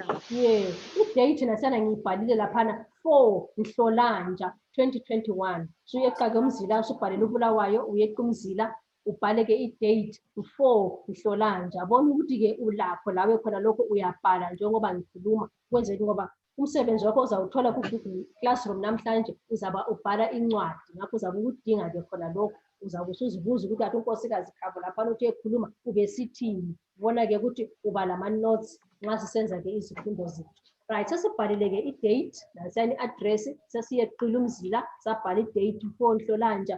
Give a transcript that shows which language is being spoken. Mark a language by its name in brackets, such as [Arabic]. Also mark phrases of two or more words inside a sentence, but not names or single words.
[North Ndebele] Yeah, i-date nasana ngiyibhalile laphana 4 Nhlolanja 2021. Suyeqa ke umzila usubhalele uBulawayo uyeqa umzila ubhale ke i-date 4 Nhlolanja. Bona ukuthi ke ulapho lawe khona lokho uyabhala njengoba ngikhuluma kwenzeni ngoba umsebenzi wakho uzawuthola ku-Google Classroom namhlanje uzaba ubhala incwadi ngakho uzabe ukudinga ke khona lokho uzabe usuzibuza ukuthi athi unkosikazi Khabo laphana uthi ekhuluma ube sithini. Bona ke ukuthi uba lama-notes nxa sisenza ke izifundo zethu. Right, sesibhalile ke i-date nasani i-address sesiyeqile umzila sabhala i-date 4 Nhlolanja.